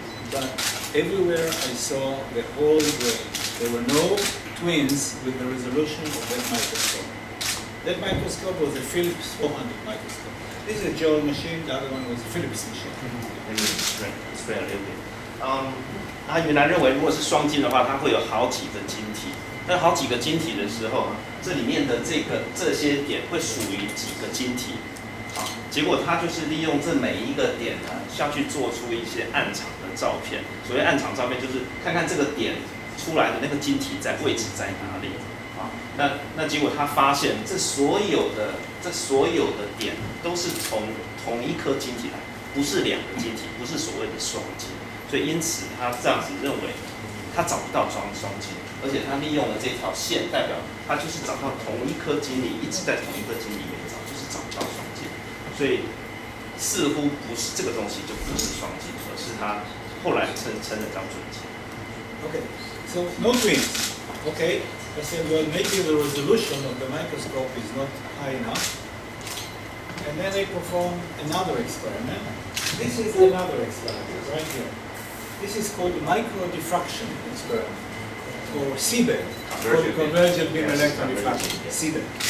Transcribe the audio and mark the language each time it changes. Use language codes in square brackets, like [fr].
[en] But everywhere I saw the whole brain. There were no twins with the resolution of that microscope. That microscope was a Philips 400 microscope. This is a Joel machine, the other one was a Philips machine. Explain a little bit. [zh] 他原来认为如果是双晶的话，它会有好几个晶体。那好几个晶体的时候，这里面的这些点会属于几个晶体。啊，结果他就是利用这每一个点呢，下去做出一些暗场的照片。所谓暗场照片，就是看看这个点出来的那个晶体在位置在哪里。啊，那结果他发现这所有的点都是从同一颗晶体来，不是2个晶体，不是所谓的双晶。所以因此他这样子认为，他找不到双晶，而且他利用了这条线，代表他就是找到同一颗晶里，一直在同一颗晶里面找，就是找不到双晶。所以似乎不是这个东西就不是双晶，而是他后来称的叫准晶。 [en] Okay, so no twins. Okay, I said, well, maybe the resolution of the microscope is not high enough. And then I performed another experiment. This is another experiment right here. This is called micro-diffraction experiment, or CBED, convergent beam electron diffraction, CBED.